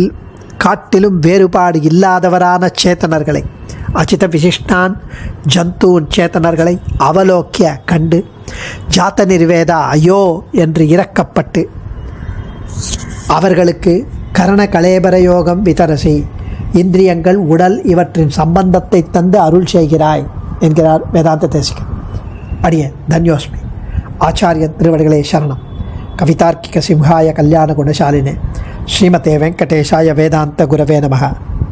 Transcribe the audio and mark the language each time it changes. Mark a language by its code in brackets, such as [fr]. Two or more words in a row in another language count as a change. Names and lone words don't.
[ta] காட்டிலும் வேறுபாடு இல்லாதவரான சேத்தனர்களை, [sa] अचित विशिष्टान् जन्तून् [ta] சேத்தனர்களை அவலோக்கிய கண்டு [sa] जात निर्वेदा [ta] ஐயோ என்று இறக்கப்பட்டு அவர்களுக்கு [sa] करण कलेबर योगं वितरसि, [ta] இந்திரியங்கள், உடல் இவற்றின் சம்பந்தத்தை தந்து அருள் செய்கிறாய் என்கிறார் வேதாந்த தேசிகன். அடிய தன்யோஸ்மி. ஆச்சாரியன் திருவடிகளே சரணம். [sa] कवितार्किक सिंहाय कल्याण गुणशालिने श्रीमते वेङ्कटेशाय वेदान्त गुरवे नमः.